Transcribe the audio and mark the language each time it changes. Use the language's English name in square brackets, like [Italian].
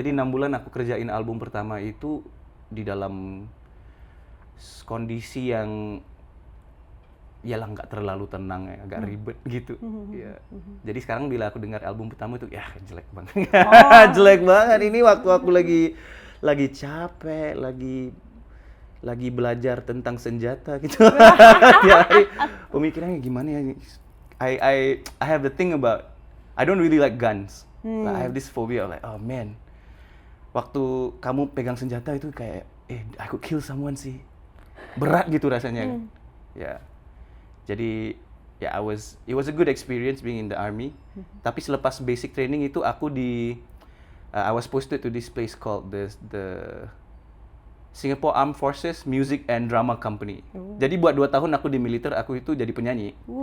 [Indonesian] Jadi 6 bulan aku kerjain album pertama itu di dalam kondisi yang yalah nggak terlalu tenang ya, agak ribet gitu. Ya. Jadi sekarang bila aku dengar album pertama itu, ya jelek banget. Jelek banget. Ini waktu aku lagi capek, lagi belajar tentang senjata gitu. Tiap hari pemikirannya gimana ya? [English] I have the thing about I don't really like guns. Like, I have this phobia of like, oh man, [Indonesian] waktu kamu pegang senjata itu kayak, [English] I could kill someone sih. [Indonesian] Berat gitu rasanya. Ya. Jadi ya [English] it was a good experience being in the army. [Indonesian] Tapi selepas [English] basic training [Indonesian] itu aku [English] I was posted to this place called the Singapore Armed Forces Music and Drama Company. [Indonesian] Jadi buat 2 tahun aku di militer, aku itu jadi penyanyi.